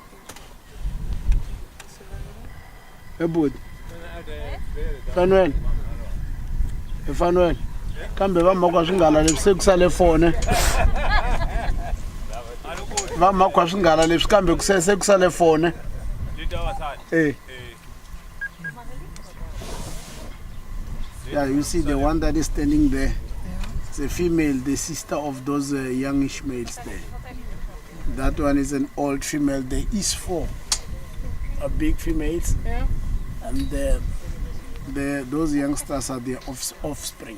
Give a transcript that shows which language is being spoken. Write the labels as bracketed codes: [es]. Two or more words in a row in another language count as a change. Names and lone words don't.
[ts] ebudi Fanuel kambe va makwa swinghala leswi se kusale 4 ne va makwa swinghala leswi kambe se kusale 4 ne [en] yeah, you see the one that is standing there. It's a female, the sister of those youngish males there. That one is an old female. There is 4 big females, and those youngsters are their offspring.